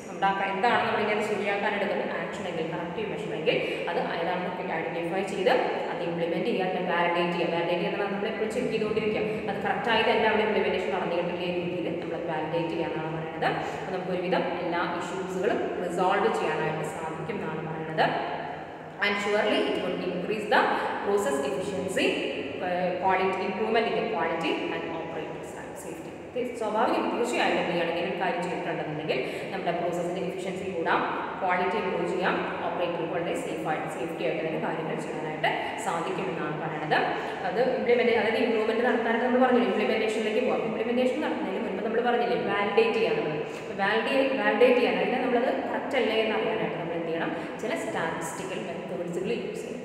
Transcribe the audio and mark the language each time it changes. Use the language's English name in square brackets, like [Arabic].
[Malayalam] നമ്മുടെ എന്താണ് നമ്മളിങ്ങനെ ശരിയാക്കാൻ എടുക്കുന്ന ആക്ഷൻ എങ്കിൽ കറക്റ്റീവ് മെഷർ എങ്കിൽ അത് ഏതാണെന്നൊക്കെ ഐഡൻറ്റിഫൈ ചെയ്ത് അത് ഇംപ്ലിമെൻറ്റ് ചെയ്യാൻ വാലിഡേറ്റ് ചെയ്യുക. വാലിഡേറ്റ് ചെയ്യുന്നത് നമ്മളെപ്പോഴും ചെക്ക് ചെയ്തുകൊണ്ടിരിക്കുക, അത് കറക്റ്റായിട്ട് തന്നെ അവിടെ ഇംപ്ലിമെൻറ്റേഷൻ നടന്നിട്ടില്ലേ രീതിയിൽ നമ്മൾ വാലിഡേറ്റ് ചെയ്യാനാണ് പറയുന്നത്. അപ്പോൾ നമുക്കൊരുവിധം എല്ലാ ഇഷ്യൂസുകളും റിസോൾവ് ചെയ്യാനായിട്ട് സാധിക്കും എന്നാണ് പറയുന്നത്. [English] And surely it will increase the process efficiency, quality improvement in the quality and operating safety. [Malayalam] സ്വാഭാവികം തീർച്ചയായിട്ടും എന്തെങ്കിലും ഒരു കാര്യം ചെയ്തിട്ടുണ്ടെന്നുണ്ടെങ്കിൽ നമ്മുടെ പ്രോസസ്സിൻ്റെ എഫിഷ്യൻസി കൂടാം, ക്വാളിറ്റി ഇമ്പ്രൂവ് ചെയ്യാം, ഓപ്പറേറ്റർക്ക് വളരെ സേഫ്റ്റി ആയിട്ട് തന്നെ കാര്യങ്ങൾ ചെയ്യാനായിട്ട് സാധിക്കുമെന്നാണ് പറയുന്നത്. അത് അതായത് ഇമ്പ്രൂവ്മെൻറ്റ് നടത്താനായിട്ട് നമ്മൾ പറഞ്ഞില്ലേ ഇംപ്ലിമെൻറ്റേഷനിലേക്ക് പോകാം. ഇംപ്ലിമെൻറ്റേഷൻ നടത്തുന്നതിന് മുൻപ് നമ്മൾ പറഞ്ഞില്ലേ വാലിഡേറ്റ് ചെയ്യാനുള്ളത്. വാലിഡേറ്റ് ചെയ്യാൻ അതിനെ നമ്മളത് കറക്റ്റ് അല്ലേ എന്ന് അറിയാനായിട്ട് നമ്മൾ എന്ത് ചെയ്യണം, ചില സ്റ്റാറ്റിസ്റ്റിക്കൽ മെത്തേഡ്സുകൾ യൂസ് ചെയ്യും.